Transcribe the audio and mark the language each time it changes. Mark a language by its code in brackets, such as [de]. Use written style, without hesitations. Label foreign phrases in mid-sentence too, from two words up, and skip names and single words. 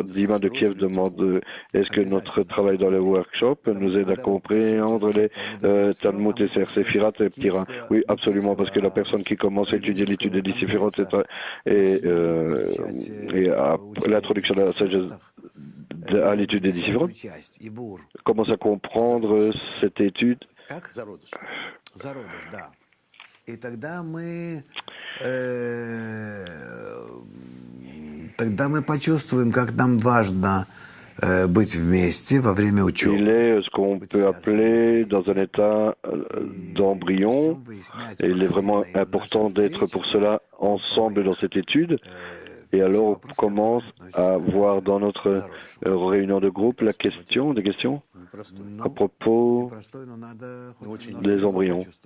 [fr] Dima de Kiev demande est-ce que notre travail dans les workshops nous aide à comprendre les Talmud, et Séphirat et Ptira? Oui, absolument, parce que la personne qui commence à étudier l'étude des Séphirat et l'introduction de la sagesse à l'étude des Séphirat commence à comprendre cette étude. [ru] И тогда мы почувствуем, как нам важно быть вместе во время учебы. [fr] Il est ce qu'on peut appeler dans un état d'embryon. Et il est vraiment important d'être pour cela ensemble dans cette étude. Et alors on commence à voir dans notre réunion de groupe des questions à propos des embryons.